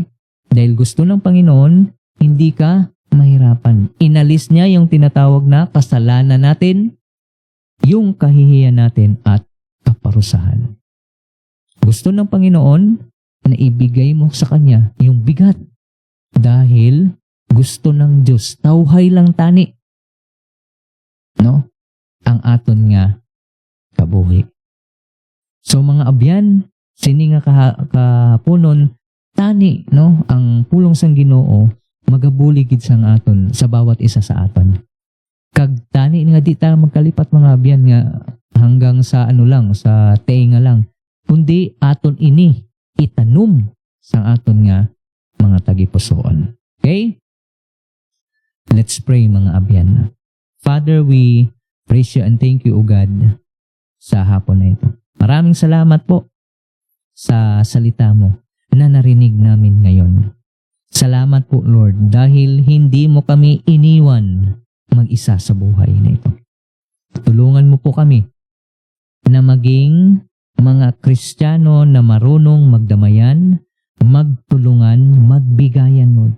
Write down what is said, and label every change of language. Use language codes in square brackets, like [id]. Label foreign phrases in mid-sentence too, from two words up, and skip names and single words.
[tl] Dahil gusto ng Panginoon, hindi ka mahirapan. Inalis niya yung tinatawag na kasalanan natin, yung kahihiyan natin at kaparusahan. Gusto ng Panginoon na ibigay mo sa Kanya yung bigat. Dahil gusto ng Diyos, [hil] tawhay lang tani. No? Ang aton nga kabuhi. So mga abyan, sini nga kahaponon, tani, no? Ang pulong sang Ginoo magabuligid sang aton sa bawat isa sa aton. Kag tani nga di ta magkalipat mga abyan nga hanggang sa ano lang, sa tenga lang, kundi aton ini itanum sang aton nga mga tagipusoon. [en] Okay? Let's pray [hil] mga abyan. [en] Father, we praise you and thank you, O God, [tl] sa hapon na ito. Maraming salamat po sa salita mo na narinig namin ngayon. Salamat po, Lord, dahil hindi mo kami iniwan mag-isa sa buhay na ito. Tulungan mo po kami na maging mga Kristiyano na marunong magdamayan, magtulungan, magbigayan, Lord.